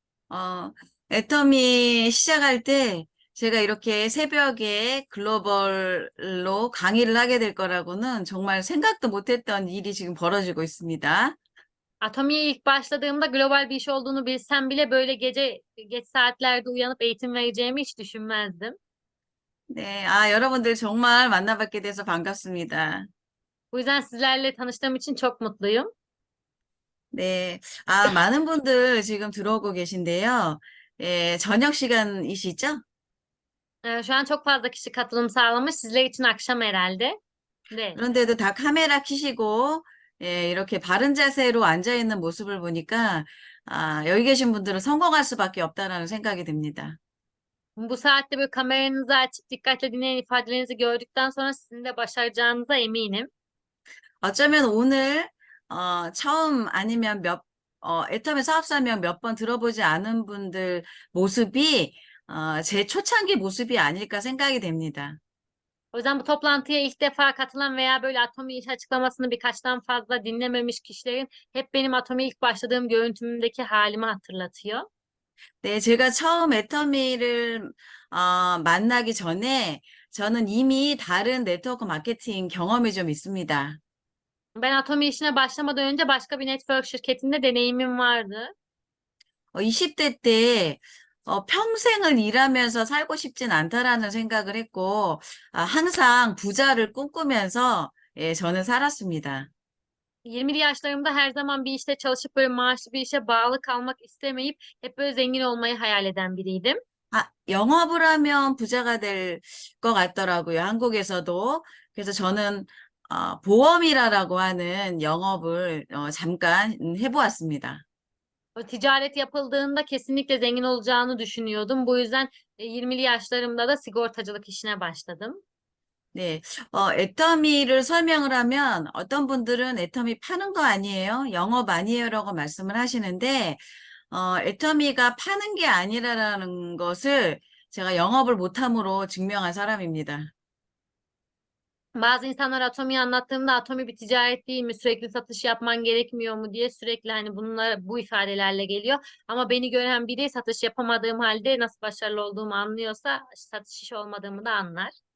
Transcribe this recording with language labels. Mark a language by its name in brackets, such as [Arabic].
[Korean] 어, 애터미 시작할 때 제가 이렇게 새벽에 글로벌로 강의를 하게 될 거라고는 정말 생각도 못했던 일이 지금 벌어지고 있습니다. [Turkish] Atomi'ye ilk başladığımda global bir iş olduğunu bilsem bile böyle gece geç saatlerde uyanıp eğitim vereceğimi hiç düşünmezdim. [Korean] 네, 여러분들 정말 만나뵙게 돼서 반갑습니다. [Turkish] Bu yüzden sizlerle tanıştığım için çok mutluyum. [Korean] 네, 많은 분들 지금 들어오고 계신데요. 예, 저녁 시간이시죠? [Turkish] Şu an çok fazla kişi katılım sağlamış. Sizler için akşam herhalde. De. [Korean] 그런데도 다 카메라 켜시고, 예, 이렇게 바른 자세로 앉아 있는 모습을 보니까, 여기 계신 분들은 성공할 수밖에 없다라는 생각이 듭니다. [Turkish] Bu saatte böyle kameranızı açıp dikkatle dinleyen ifadelerinizi gördükten sonra sizin de başaracağınıza eminim. [Korean] 어쩌면 오늘, 처음 아니면 애터미 사업사명 몇 번 들어보지 않은 분들 모습이, 제 초창기 모습이 아닐까 생각이 됩니다. [Turkish] O yüzden bu toplantıya ilk defa katılan veya böyle Atomi iş açıklamasını birkaçtan fazla dinlememiş kişilerin hep benim Atomi'ye ilk başladığım görüntümdeki halimi hatırlatıyor. [Korean] 네, 제가 처음 애터미를, 만나기 전에 저는 이미 다른 네트워크 마케팅 경험이 좀 있습니다. [Turkish] Ben Atomi işine başlamadan önce başka bir network şirketinde deneyimim vardı. [Korean] 20대 때 평생을 일하면서 살고 싶진 않다라는 생각을 했고, 항상 부자를 꿈꾸면서 예, 저는 살았습니다. [Turkish] 20'li yaşlarımda her zaman bir işte çalışıp böyle maaşlı bir işe bağlı kalmak istemeyip hep böyle zengin olmayı hayal eden biriydim. [Korean] 영업을 하면 부자가 될 것 같더라고요, 한국에서도. 그래서 저는 보험이라고 하는 영업을 잠깐 해보았습니다. [Turkish] O ticaret yapıldığında kesinlikle zengin olacağını düşünüyordum. Bu yüzden 20'li yaşlarımda da sigortacılık işine başladım. [Korean] 네, 애터미를 설명을 하면 어떤 분들은 애터미 파는 거 아니에요? 영업 아니에요라고 말씀을 하시는데, 애터미가 파는 게 아니라는 것을 제가 영업을 못함으로 증명한 사람입니다. [Turkish] Bazı insanlar Atomi'yi anlattığımda Atomi bir ticaret değil mi? Sürekli satış yapman gerekmiyor mu diye sürekli hani bunlar bu ifadelerle geliyor. Ama beni gören biri satış yapamadığım halde nasıl başarılı olduğumu anlıyorsa satış işi olmadığımı da anlar.